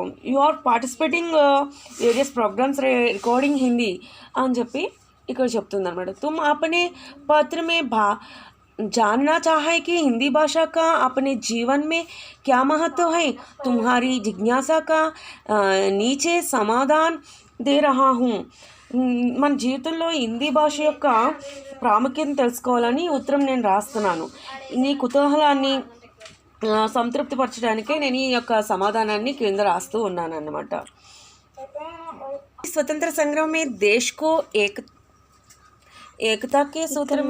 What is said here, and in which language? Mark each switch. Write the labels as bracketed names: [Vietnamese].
[English] you are participating various programmes recording Hindi [Telugu] అని చెప్పి ఇక్కడ చెప్తుంది అనమాట. [Hindi] तुम अपने पत्र में जानना चाहे कि हिंदी भाषा का अपने जीवन में क्या महत्व है. तुम्हारी जिज्ञासा का नीचे समाधान दे रहा हूँ. [Telugu] మన జీవితంలో హిందీ భాష యొక్క ప్రాముఖ్యతను తెలుసుకోవాలని ఉత్తరం నేను రాస్తున్నాను. నీ కుతూహలాన్ని సంతృప్తిపరచడానికే నేను ఈ యొక్క సమాధానాన్ని కింద రాస్తూ ఉన్నాను అన్నమాట. [Hindi] స్వతంత్ర సంగ్రామం में देश को ఏకతా కే సూత్రం